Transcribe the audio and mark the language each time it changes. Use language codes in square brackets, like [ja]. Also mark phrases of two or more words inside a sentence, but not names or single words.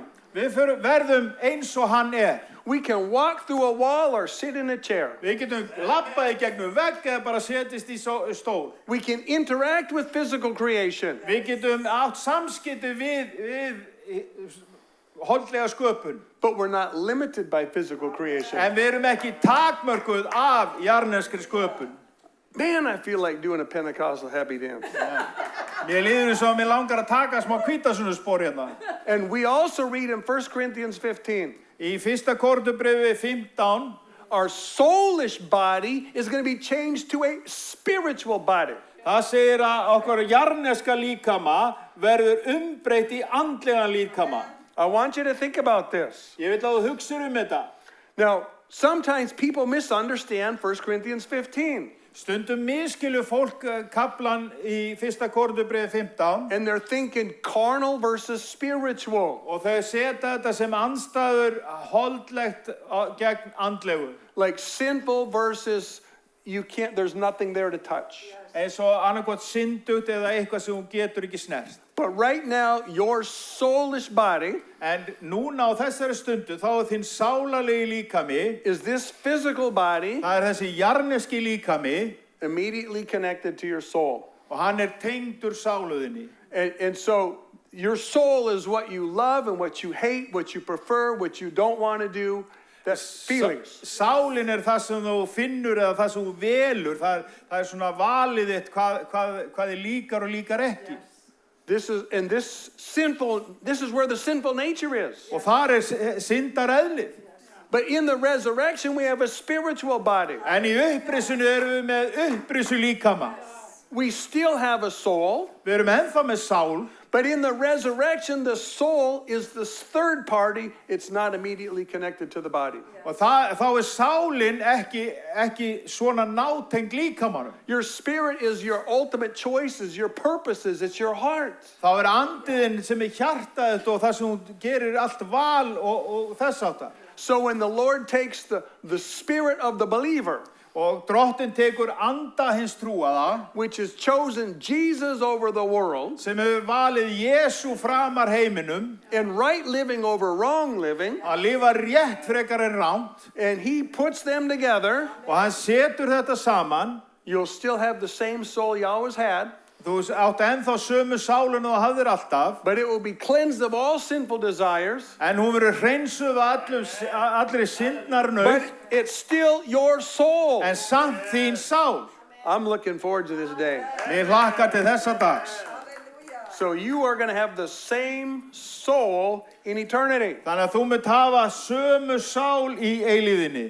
[is] Við verðum eins og hann [en] we can walk through a wall or sit in a chair. [is] Við getum labbað í gegnum vegg eða bara setjast í stól. [en] We can interact with physical creation. [is] Við getum átt samskipti við holdlega sköpun. [en] But we're not limited by physical creation. [is] En við erum ekki takmörkuð af jarðneskri sköpun. [en] Man, I feel like doing a Pentecostal happy dance. [is] Mér líður eins og mér langar að taka smá hvítasunnuspor hérna. [en] And we also read in 1 Corinthians 15, [is] Í 1. Korinthubréfi 15, [en] our soulish body is going to be changed to a spiritual body. [is] það segir að okkar jarðneska líkama verður umbreytt í andlegan líkama. [en] I want you to think about this. [is] Ég vil að þú hugsir þetta. [en] Now, sometimes people misunderstand 1 Corinthians 15. [is] Stundum miskilur fólk kaflan í 1. Korinthubréfi 15 [en] And they're thinking carnal versus spiritual. [is] og þau setja þetta sem andstæður holdlegt gegn andlegu. [en] Like sinful versus there's nothing there to touch. [is] Eins og annarkvæmt syndugt eða eitthvað sem hún getur ekki snert. [en] But right now, your soulish body [is] En núna á þessari stundu þá þinn sálarlegi líkami, [en] is this physical body [is] það þessi jarðneski líkami [en] immediately connected to your soul. [is] og hann tengdur sáluðinni. [en] And so your soul is what you love and what you hate, what you prefer, what you don't want to do. That's feelings. [is] Sálin það sem þú finnur eða það sem þú velur, það svona valið þitt hvað þið líkar og líkar ekki. [en] This is where the sinful nature is. [is] Og þar syndareðlið. [en] But in the resurrection, we have a spiritual body. [is] En í upprisunni erum við með upprisu líkama. [en] We still have a soul. [is] Við erum ennþá með sál. [en] But in the resurrection, the soul is the third party. It's not immediately connected to the body. [is] Og þá sálin ekki svona nátengd líkamanum. [en] Your spirit is your ultimate choices, your purposes, it's your heart. [is] Þá andiðin sem hjartað og það sem hún gerir allt val og þess áttar. [en] So when the Lord takes the spirit of the believer, [is] Og Drottinn tekur anda hins trúaða, [en] which has chosen Jesus over the world, [is] sem hefur valið Jesú framar heiminum, [en] and right living over wrong living, [is] að lifa rétt frekar en rangt, [en] and he puts them together, [is] og hann setur þetta saman, [en] you'll still have the same soul you always had, [is] þú átt ennþá sömu sálinu og hafðir alltaf, [en] but it will be cleansed of all sinful desires, [is] en hún verður hreinsuð allri syndnarnaut, [en] but it's still your soul. [is] en samt þín sál. [en] I'm looking forward to this day. [is] Mér hlakkar til þessa dags. [en] So you are going to have the same soul in eternity. [is] Þannig að þú munt hafa sömu sál í eilíðinni.